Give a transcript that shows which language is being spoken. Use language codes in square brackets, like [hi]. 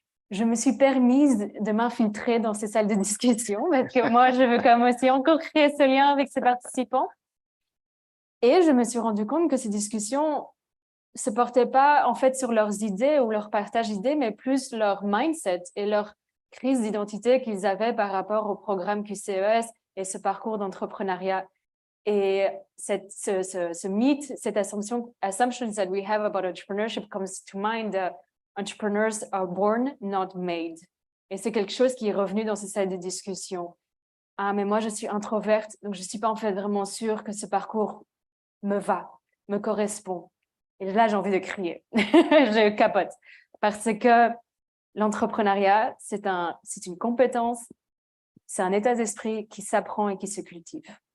[fr] Je me suis permise de m'infiltrer dans ces salles de discussion parce que moi, je veux comme aussi encore créer ce lien avec ces participants. Et je me suis rendu compte que ces discussions se portaient pas en fait sur leurs idées ou leur partage d'idées, mais plus leur mindset et leur crise d'identité qu'ils avaient par rapport au programme QCES et ce parcours d'entrepreneuriat. Et ce mythe, cette [en] assumption that we have about entrepreneurship comes to mind. Entrepreneurs are born, not made. [fr] Et c'est quelque chose qui est revenu dans ces salles de discussion. Ah, mais moi, je suis introverte, donc je suis pas en fait vraiment sûre que ce parcours me correspond. Et là, j'ai envie de crier. Je capote. Parce que l'entrepreneuriat, c'est une compétence, c'est un état d'esprit qui s'apprend et qui se cultive.